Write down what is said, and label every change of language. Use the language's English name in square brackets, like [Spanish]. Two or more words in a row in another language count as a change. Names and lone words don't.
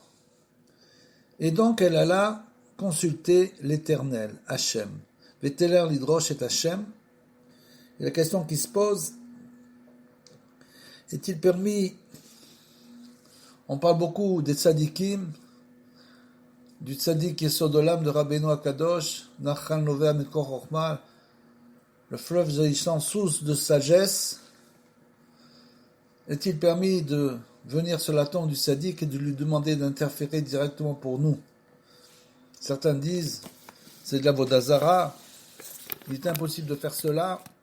[French] Et donc elle alla consulter l'Éternel, Hachem. [Hebrew] Veteler lidrosh et Hachem. [French] Et la question qui se pose, est-il permis, on parle beaucoup des tzadikim, du tzadik [Hebrew] Yesod Olam [French] de [Hebrew] Rabbeinu Akadosh, Nachal Novea Mikor Chochma, [French] le fleuve jaillissant source de sagesse. Est-il permis de venir sur la tombe du tzaddik et de lui demander d'interférer directement pour nous? Certains disent, c'est de la vodazara, il est impossible de faire cela.